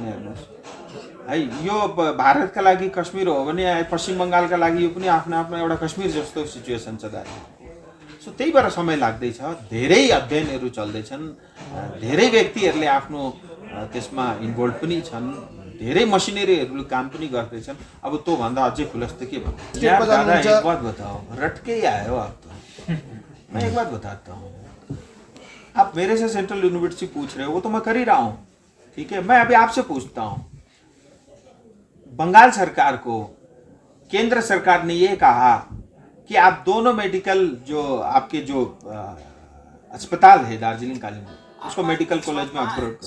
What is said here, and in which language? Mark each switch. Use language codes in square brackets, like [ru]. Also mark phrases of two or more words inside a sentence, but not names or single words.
[ne] हेर्नुहोस् है, यो भारतका लागि कश्मीर हो भने पश्चिम बंगालका लागि यो पनि आफ्नो आफ्नो एउटा कश्मीर जस्तो सिचुएसन छ दार्जिलिङ। सो त्यही भएर समय लाग्दैछ, धेरै अध्ययनहरू चल्दैछन्, धेरै व्यक्तिहरूले आफ्नो त्यसमा इन्भल्भ पनि छन्, धेरै मसिनरीहरूले काम पनि गर्दैछन्। अब त्यो भन्दा अझै खुलस्त के भन्नु? [hi] यार दादा, एक बात बताओ, रटके ही आए हो आप तो। मैं एक बात बताता हूँ, आप मेरे से सेंट्रल यूनिवर्सिटी पूछ रहे हो, वो तो मैं कर ही रहा हूँ, ठीक है। मैं अभी आपसे पूछता हूँ, बंगाल सरकार को केंद्र सरकार ने ये कहा कि आप दोनों मेडिकल जो आपके जो अस्पताल है दार्जिलिंग कालीन, उसको मेडिकल कॉलेज में अपग्रेड करो।